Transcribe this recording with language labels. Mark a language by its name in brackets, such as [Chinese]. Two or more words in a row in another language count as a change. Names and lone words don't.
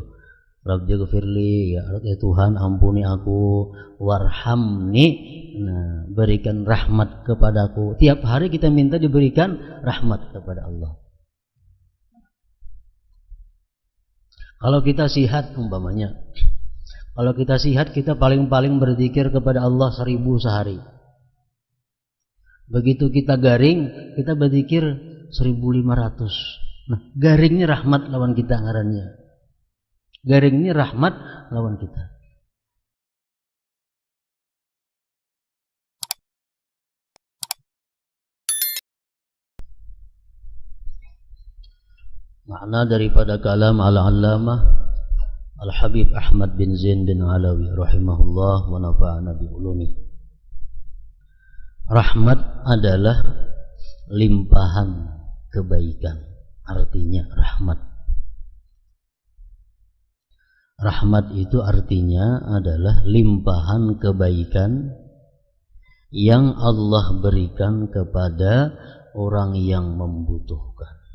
[Banjar] Rabbighfirli, ya Tuhan ampuni aku, warhamni, nah, berikan rahmat kepadaku. Tiap hari kita minta diberikan rahmat kepada Allah. Kalau kita sihat umpamanya, kalau kita sihat kita paling-paling berzikir kepada Allah 1000 sehari. Begitu kita garing, kita berzikir 1500. Nah, garingnya rahmat lawan kita ngarannya. Garing ini rahmat lawan kita. [Indonesian] Makna daripada kalam al-allamah Al-Habib Ahmad bin Zain bin Alawi [Arabic] rahimahullah wa nafa'ana bi ulumi. [Indonesian] Rahmat adalah limpahan kebaikan. Artinya rahmat. Rahmat itu artinya adalah limpahan kebaikan yang Allah berikan kepada orang yang membutuhkan.